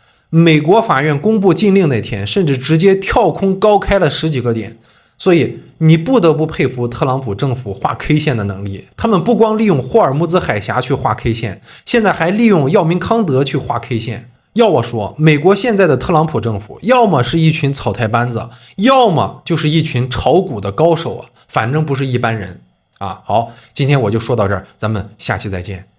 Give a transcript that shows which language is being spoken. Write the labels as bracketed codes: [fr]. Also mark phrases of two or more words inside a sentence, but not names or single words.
[zh] 美國法院公布禁令那天，甚至直接跳空高開了10幾個點，所以你不得不佩服特朗普政府畫 K 線的能力。他們不光利用霍爾木茲海峽去畫 K 線，現在還利用藥明康德去畫 K 線。要我說，美國現在的特朗普政府，要麼是一群草台班子，要麼就是一群炒股的高手啊，反正不是一般人啊。好，今天我就說到這兒，咱們下期再見。